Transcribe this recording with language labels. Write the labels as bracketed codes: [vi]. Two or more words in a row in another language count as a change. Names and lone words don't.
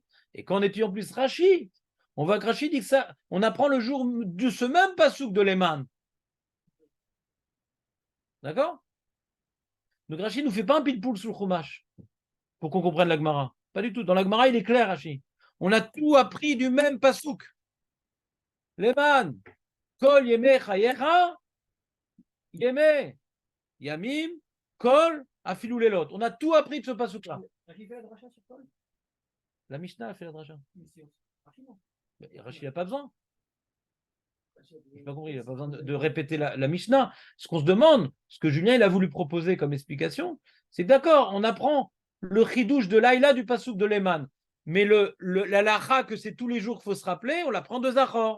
[fr] Et quand on étudie en plus Rashi, on voit que Rashi dit que ça, on apprend le jour de ce même pasouk de l'Eman. D'accord? Donc Rashi ne nous fait pas un pile-poule sur le Chumash pour qu'on comprenne la Gemara. Pas du tout. Dans la Gemara, il est clair, Rashi. On a tout appris du même pasouk. [he] למען, כל ימי חייך, ימי הימים, כל אפילו לילות. [fr] On a tout appris de ce pasouk-là. La Mishnah a fait la dracha. Mais Rashi n'a pas besoin. Je n'ai pas compris, il n'y a pas besoin de répéter la Mishnah. Ce qu'on se demande, ce que Julien il a voulu proposer comme explication, c'est que d'accord, on apprend le chidouche de Laïla du Passouk de Lehman, mais la lacha que c'est tous les jours qu'il faut se rappeler, on l'apprend de Zachor.